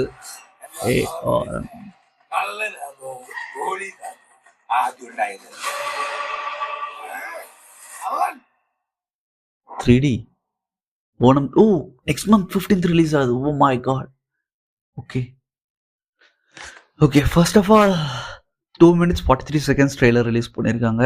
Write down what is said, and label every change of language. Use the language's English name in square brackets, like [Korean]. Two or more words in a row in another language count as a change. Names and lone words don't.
[Malayalam] ஏ, കള്ളനാണോ ഗോളിയാണോ ആദ്യം ഉണ്ടായത്? [Tamil] 3D ஓணம். ஓ, [English] next month [Tamil] 15th ரிலீஸ் ஆகுது. [English] oh my god. okay okay. first of all 2 minutes 43 seconds trailer release [Tamil] பண்ணியிருக்காங்க.